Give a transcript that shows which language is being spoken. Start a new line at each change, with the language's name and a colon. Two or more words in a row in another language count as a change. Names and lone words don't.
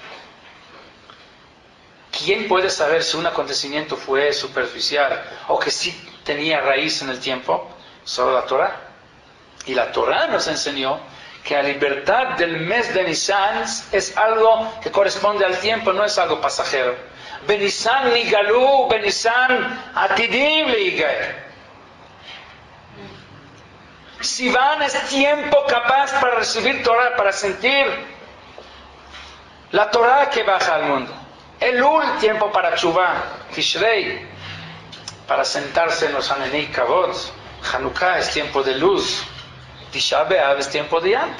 Spanish: ¿Quién puede saber si un acontecimiento fue superficial o que sí tenía raíz en el tiempo? Solo la Torah. Y la Torah nos enseñó que la libertad del mes de Nisan es algo que corresponde al tiempo, no es algo pasajero.
Hebrew: בניסן נגאלו, בניסן עתידים להיגאל.
Spanish: Sivan es tiempo capaz para recibir Torah, para sentir la Torah que baja al mundo. Elul, tiempo para Tshuvah. Tishrei, para sentarse en los
Hebrew: ענני כבוד.
Spanish: Hanukkah es tiempo de luz. Tisha B'Av es tiempo de llanto.